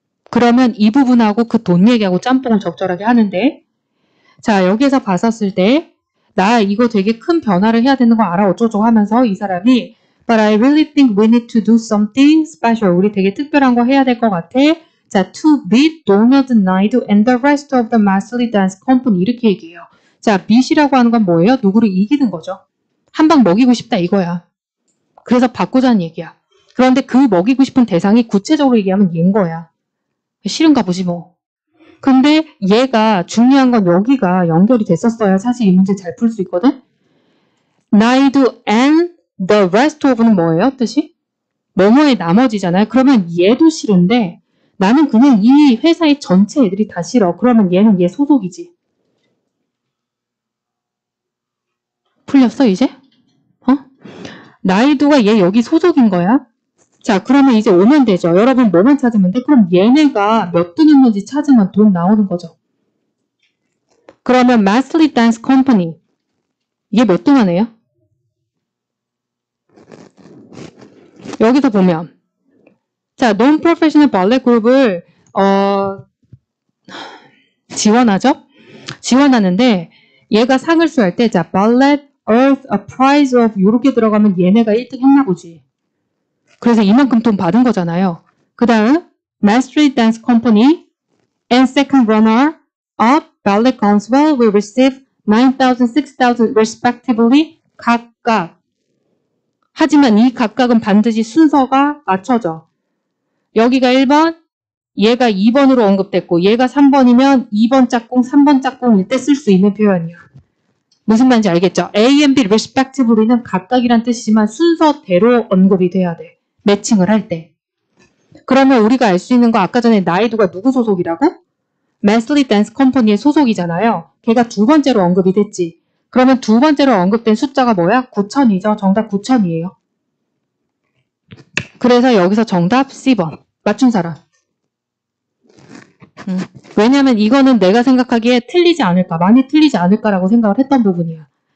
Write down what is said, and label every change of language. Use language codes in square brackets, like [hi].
[ko] 그러면 이 부분하고 그 돈 얘기하고 짬뽕을 적절하게 하는데 자 여기에서 봤었을 때 나 이거 되게 큰 변화를 해야 되는 거 알아 어쩌고 하면서 이 사람이 [en] But I really think we need to do something special. [ko] 우리 되게 특별한 거 해야 될 것 같아. [en] 자, to beat Donald Knight and the rest of the Masley Dance Company [ko] 이렇게 얘기해요. 자, beat이라고 하는 건 뭐예요? 누구를 이기는 거죠. 한 방 먹이고 싶다 이거야. 그래서 바꾸자는 얘기야. 그런데 그 먹이고 싶은 대상이 구체적으로 얘기하면 얘인 거야. 싫은가 보지 뭐. 근데 얘가 중요한 건 여기가 연결이 됐었어야 사실 이 문제 잘 풀 수 있거든. [en] Knight and the rest of는 [ko] 뭐예요? 뜻이? 뭐뭐의 나머지잖아요. 그러면 얘도 싫은데 나는 그냥 이 회사의 전체 애들이 다 싫어. 그러면 얘는 얘 소속이지. 풀렸어 이제? 나이도가 얘 여기 소속인 거야. 자, 그러면 이제 오면 되죠. 여러분 뭐만 찾으면 돼? 그럼 얘네가 몇 등 했는지 찾으면 돈 나오는 거죠. 그러면 Masterly Dance Company 이게 몇 등 하네요? 여기서 보면 자, Non-Professional Ballet Group을 지원하죠? 지원하는데 얘가 상을 수할 때 자, Ballet Earth [en] a Prize of [ko] 이렇게 들어가면 얘네가 1등 했나 보지. 그래서 이만큼 돈 받은 거잖아요. [en] 그 다음 Mastery Dance Company and second runner-up Ballet Council will receive 9,000, 6,000 respectively [ko] 각각. 하지만 이 각각은 반드시 순서가 맞춰져. 여기가 1번, 얘가 2번으로 언급됐고 얘가 3번이면 2번 짝꿍, 3번 짝꿍일 때 쓸 수 있는 표현이야. 무슨 말인지 알겠죠? [en] A and B respectively [ko] 는 각각이란 뜻이지만 순서대로 언급이 돼야 돼. 매칭을 할 때. 그러면 우리가 알 수 있는 거 아까 전에 나이두가 누구 소속이라고? Masterly Dance Company의 소속이잖아요. 걔가 두 번째로 언급이 됐지. 그러면 두 번째로 언급된 숫자가 뭐야? 9,000이죠. 정답 9,000이에요. 그래서 여기서 정답 C번. 맞춘 사람. 왜냐면 이거는 내가 생각하기에 틀리지 않을까, 많이 틀리지 않을까라고 생각을 했던 부분이야.